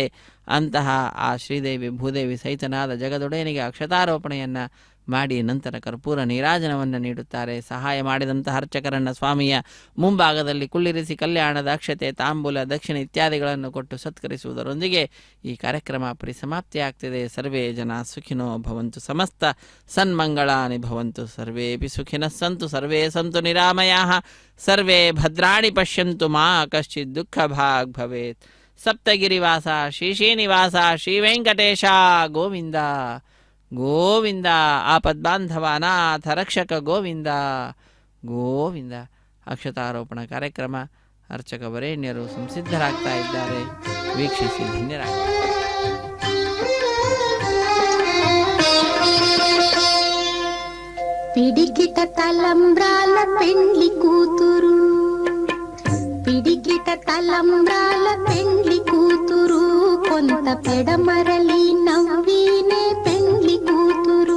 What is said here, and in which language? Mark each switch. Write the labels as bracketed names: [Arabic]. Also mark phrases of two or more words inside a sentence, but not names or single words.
[Kannada] ಅಂತಹ ಆ ಶ್ರೀದೇವಿ ಭೂದೇವಿ ಸಹಿತನಾದ ಜಗದೊಡೆಯನಿಗೆ ಅಕ್ಷತಾರೋಪಣೆಯನ್ನು ಮಾಡಿ ನಂತರ ಕರ್ಪೂರ ನೀರಾಜನವನ್ನು ನೀಡುತ್ತಾರೆ. ಸಹಾಯ ಮಾಡಿದಂತಹ ಅರ್ಚಕರನ್ನು ಸ್ವಾಮಿಯ ಮುಂಭಾಗದಲ್ಲಿ ಕುಳ್ಳಿರಿಸಿ ಕಲ್ಯಾಣದ ಅಕ್ಷತೆ, ತಾಂಬೂಲ, ದಕ್ಷಿಣ ಇತ್ಯಾದಿಗಳನ್ನು ಕೊಟ್ಟು ಸತ್ಕರಿಸುವುದರೊಂದಿಗೆ ಈ ಕಾರ್ಯಕ್ರಮ ಪರಿಸಮಾಪ್ತಿಯಾಗ್ತಿದೆ. [Sanskrit] ಸರ್ವೇ ಜನ ಸುಖಿನೋ ಭವಂತು, ಸಮಸ್ತ ಸನ್ಮಂಗಳಾನಿ ಭವಂತು, ಸರ್ವೇಪಿ ಸುಖಿನಃ ಸಂತು, ಸರ್ವೇ ಸಂತು ನಿರಾಮಯಾಃ, ಸರ್ವೇ ಭದ್ರಾಣಿ ಪಶ್ಯಂತು, ಮಾ ಕಶ್ಚಿತ್ ದುಃಖ ಭಾಗ್ ಭವೇತ್. [Kannada] ಸಪ್ತಗಿರಿವಾಸ ಶ್ರೀ ಶ್ರೀನಿವಾಸ ಶ್ರೀ ವೆಂಕಟೇಶ ಗೋವಿಂದ ಗೋವಿಂದ. ಆಪದ್ಬಾಂಧವ ಅನಾಥ ರಕ್ಷಕ ಗೋವಿಂದ ಗೋವಿಂದ. ಅಕ್ಷತಾರೋಪಣ ಕಾರ್ಯಕ್ರಮ ಅರ್ಚಕ ವರೇಣ್ಯರು ಸಂಸಿದ್ಧರಾಗ್ತಾ ಇದ್ದಾರೆ. ವೀಕ್ಷಿಸಿ ಧನ್ಯರಾಗ್ತಾರೆ. [Telugu] పిడికిట తలంబ్రాల పెండ్లి కూతురు, పిడికిట తలంబ్రాల పెండ్లి కూతురు, కొంత పెడమరలి నవ్వినే పెండ్లి కూతురు.